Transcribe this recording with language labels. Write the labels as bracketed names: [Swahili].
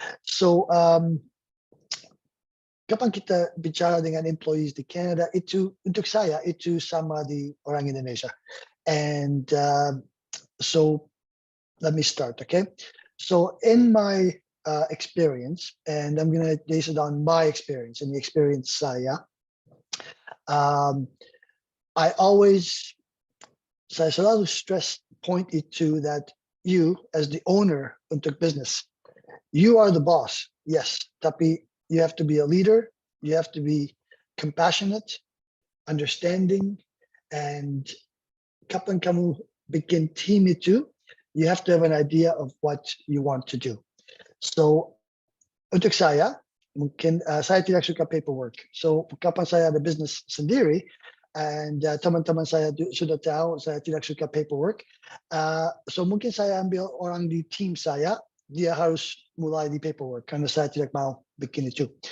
[Indonesian] So, kapan kita bicara dengan employees di Canada, itu untuk saya itu sama di orang Indonesia. [English] And so let me start, okay? So in my experience, and I'm going to base it on my experience and the experience saya, I saya selalu stress point it to that you as the owner untuk business, you are the boss, yes, tapi you have to be a leader, you have to be compassionate, understanding, and kapan kamu bikin team itu, you have to have an idea of what you want to do. [Indonesian] So untuk saya, mungkin saya tidak suka paperwork. So kapan saya ada business sendiri, and teman-teman saya sudah tahu saya tidak suka paperwork. So mungkin saya ambil orang di team saya, dia harus mulai di paperwork karena saya tidak mau bikin itu.